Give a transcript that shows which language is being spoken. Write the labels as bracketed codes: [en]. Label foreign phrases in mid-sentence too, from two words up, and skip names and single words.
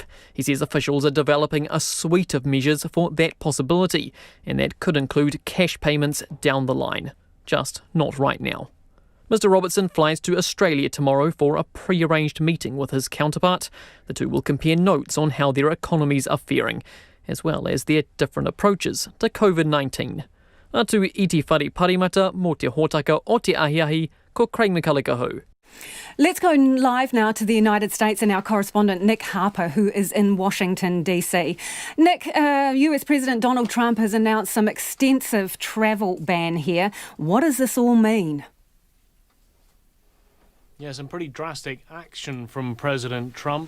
[en] He says officials are developing a suite of measures for that possibility, and that could include cash payments down the line. Just not right now. Mr Robertson flies to Australia tomorrow for a pre-arranged meeting with his counterpart. The two will compare notes on how their economies are faring, as well as their different approaches to COVID-19. [mi] Atu iti whare parimata mō te hōtaka o te ahiahi, ko Craig McCulloch. [en] Let's go live now to the United States and our correspondent Nick Harper, who is in Washington, D.C. Nick, US President Donald Trump has announced some extensive travel ban here. What does this all mean? Yeah, some pretty drastic action from President Trump.